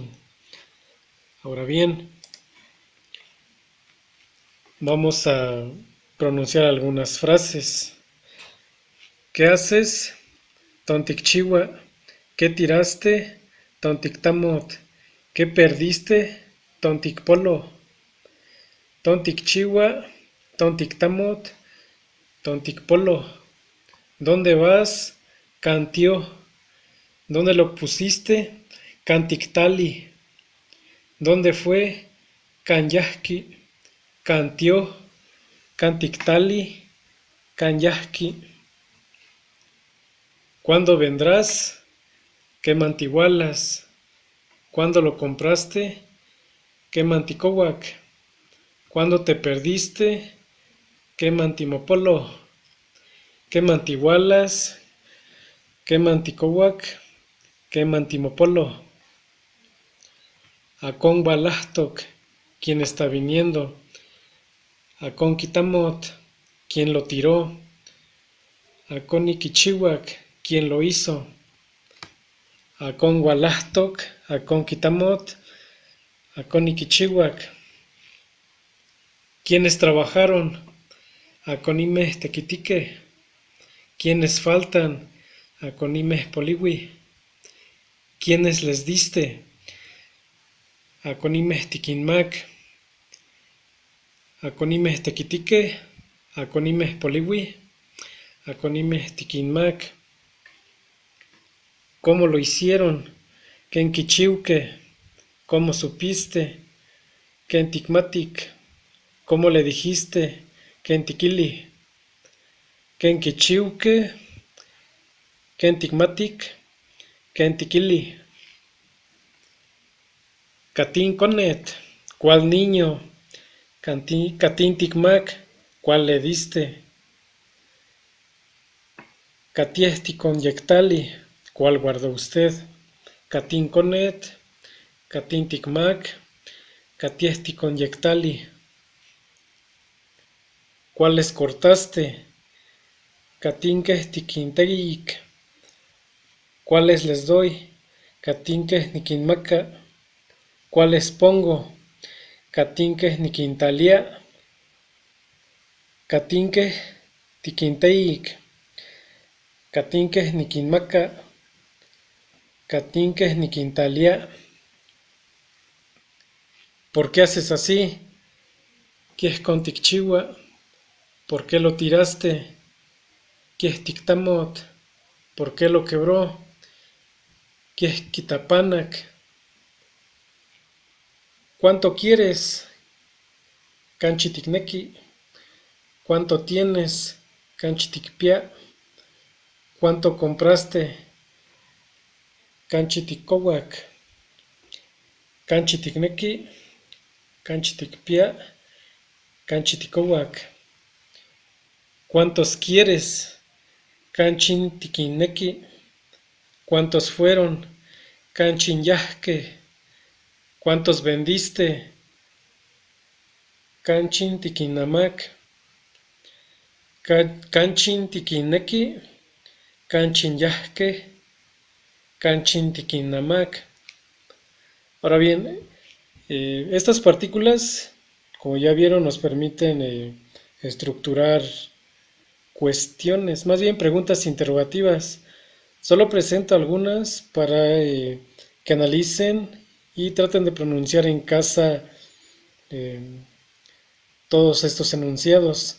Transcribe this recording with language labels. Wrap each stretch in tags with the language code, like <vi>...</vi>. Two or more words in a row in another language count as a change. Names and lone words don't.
<es>Ahora bien, vamos a pronunciar algunas frases. ¿Qué haces? Tonticchiwa. ¿Qué tiraste? Tontictamot. ¿Qué perdiste?</es> <nah>Tonticpolo. Tonticchiwa. Tontictamot. Tonticpolo.</nah> <es>¿Dónde vas? Cantio. ¿Dónde lo pusiste? Cantictali. ¿Dónde fue?</es> <nah>Canyahki. Cantió. Cantictali. Canyahki.</nah> <es>¿Cuándo vendrás?</es> <nah>¿Qué mantigualas?</nah> <es>¿Cuándo lo compraste?</es> <nah>¿Qué manticohuac?</nah> <es>¿Cuándo te perdiste?</es> <nah>¿Qué mantimopolo? ¿Qué mantigualas? ¿Qué manticohuac? ¿Qué mantimopolo? Acon balahtoc,</nah> <es>¿quién está viniendo?</es> <nah>Acon quitamot,</nah> <es>¿quién lo tiró?</es> <nah>Acon iquichihuac,</nah> <es>¿quién lo hizo?</es> <nah>Acon walahtoc, acon quitamot, acon iquichihuac.</nah> <es>¿Quiénes trabajaron?</es> <nah>Aconime tequitique.</nah> <es>¿Quiénes faltan?</es> <nah>Aconime poliwi.</nah> <es>¿Quiénes les diste?</es> <nah>Aconime tiquinmac. Aconime tequitique. Aconime poliwi. Aconime tiquinmac.</nah> <es>¿Cómo lo hicieron?</es> <nah>¿Ken kichiuque?</nah> <es>¿Cómo supiste?</es> <nah>¿Ken tikmatic?</nah> <es>¿Cómo le dijiste?</es> <nah>¿Ken tikili? ¿Ken kichiuque? ¿Ken tikmatic? ¿Ken tikili? Catín conet,</nah> <es>¿cuál niño?</es> <nah>Catín ticmac,</nah> <es>¿cuál le diste?</es> <nah>Catiesti conyectali,</nah> <es>¿cuál guardó usted?</es> <nah>Catín conet, catín ticmac, catiesti conyectali.</nah> <es>¿Cuáles cortaste?</es> <nah>Catinque tiquintegic,</nah> <es>¿cuáles les doy?</es> <nah>Catinque niquinmaca,</nah> <es>¿cuáles pongo?</es> <nah>Catinque niquintalia, catinque tiquinteic, catinque niquinmaca, catinque niquintalia.</nah> <es>¿Por qué haces así? ¿Qué es conticchiwa? ¿Por qué lo tiraste? ¿Qué es tictamot? ¿Por qué lo quebró? ¿Qué es quitapanac? ¿Cuánto quieres? Canchiticnequi. ¿Cuánto tienes? Canchiticpia. ¿Cuánto compraste?</es> <nah>Canchiticcohuac. Canchiticnequi. Canchiticpia. Canchiticcohuac.</nah> <es>¿Cuántos quieres?</es> <nah>Canchin tiquinequi.</nah> <es>¿Cuántos fueron?</es> <nah>Canchin yahque.</nah> <es>¿Cuántos vendiste?</es> <nah>Canchin tiquinamac. Canchin tiquinequi. Canchin yahque. Canchin tiquinamac.</nah> <es>Ahora bien, estas partículas, como ya vieron, nos permiten estructurar cuestiones, más bien preguntas interrogativas. Solo presento algunas para que analicen y traten de pronunciar en casa todos estos enunciados.</es>